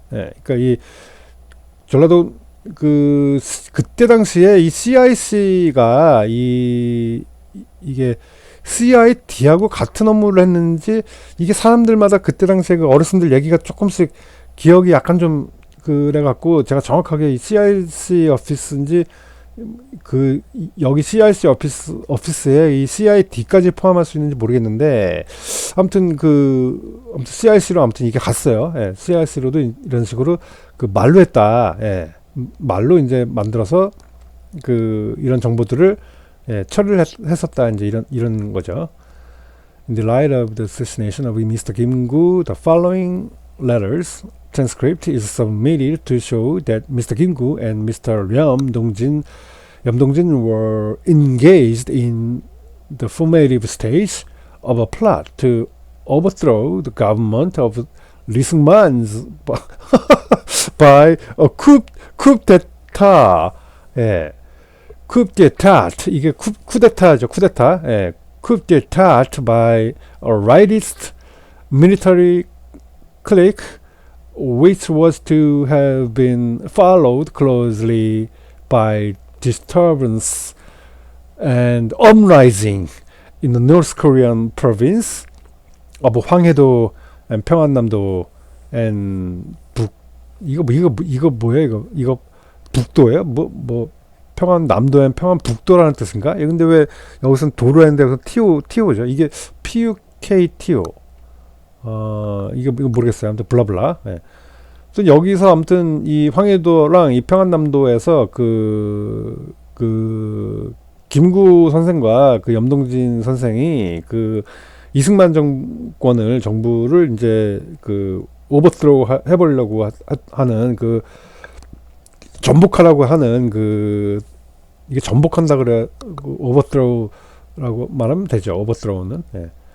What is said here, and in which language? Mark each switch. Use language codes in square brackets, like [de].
[ko] 예, 그러니까 이 전라도 그때 당시에 이 CIC가 이게 CID하고 같은 업무를 했는지, 이게 사람들마다 그때 당시에 그 어르신들 얘기가 조금씩 기억이 약간 좀 그래갖고 제가 정확하게 이 CIC 오피스인지 그 여기 CIC 오피스에 이 CID까지 포함할 수 있는지 모르겠는데, 아무튼 CIC로 아무튼 이게 갔어요. 예, CIC로도 이런 식으로 그 말로 했다. 예, 말로 이제 만들어서 그 이런 정보들을, 예, 처리를 했었다. 이제 이런 거죠. [en] In the light of the assassination of Mr. Kim-gu, the following letters transcript is submitted to show that Mr. Kim-gu and Mr. Yeom-dong-jin were engaged in the formative stage of a plot to overthrow the government of Lee Seung-man by a coup d'état. [ko] 예. coup d'état, 이게 쿠데타죠. 쿠데타. 예. [en] coup d'état by a rightist military clique, which was to have been followed closely by disturbance and uprising in the North Korean province of 황해도 and 평안남도 and 이거 뭐야 이거 북도예요? [ko] 뭐 평안남도 and 평안북도라는 뜻인가? 근데 왜 여기서는 도로 했는데 여기서 TO죠. 이게 PUKTO. 이거 모르겠어요. 아무튼 블라블라. 예. 여기서 아무튼 이 황해도랑 이 평안남도에서 그 김구 선생과 그 염동진 선생이 그 이승만 정부를 이제 그 오버스로우 해보려고 하는 그 전복하라고 하는 그 이게 전복한다 그래, 오버스로우라고 말하면 되죠. 오버스로우는, 예.